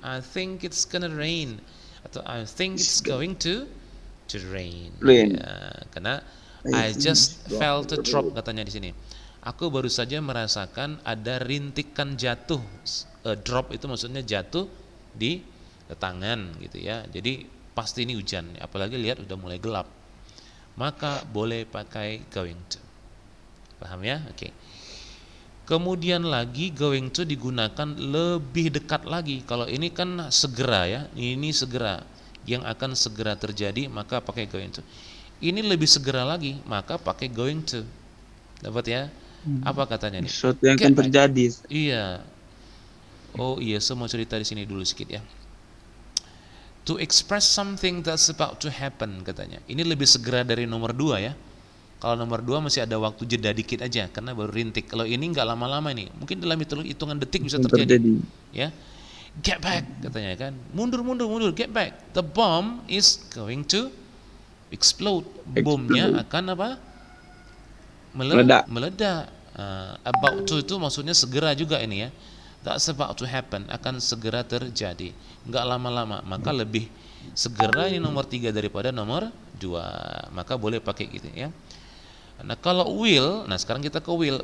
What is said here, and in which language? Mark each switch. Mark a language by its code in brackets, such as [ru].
[en] I think it's gonna rain atau I think it's going to rain. [id] Ya, karena [en] I just felt a drop [id] katanya di sini. Aku baru saja merasakan ada rintikan jatuh. A drop itu maksudnya jatuh di tangan gitu ya. Jadi pasti ini hujan, apalagi lihat udah mulai gelap. Maka boleh pakai going to. Paham ya? Oke. Kemudian lagi going to digunakan lebih dekat lagi. Kalau ini kan segera ya, ini segera yang akan segera terjadi, maka pakai going to. Ini lebih segera lagi, maka pakai going to. Dapat ya? Apa katanya nih? Sesuatu yang akan terjadi. Iya. Oh iya, saya mau cerita di sini dulu sedikit ya. [en] To express something that's about to happen [id] katanya. Ini lebih segera dari nomor 2 ya. Kalau nomor 2 masih ada waktu jeda dikit aja karena baru rintik. Kalau ini nggak lama-lama nih. Mungkin dalam hitungan detik bisa terjadi. Ya. [en] Get back [id] katanya kan. Mundur, get back. [en] The bomb is going to explode. [id] Bomnya akan apa? Meledak. About to itu maksudnya segera juga ini ya. [en] That's about to happen, [id] akan segera terjadi. Enggak lama-lama, maka lebih segera ini nomor 3 daripada nomor 2. Maka boleh pakai gitu ya. Nah, kalau will, nah sekarang kita ke will.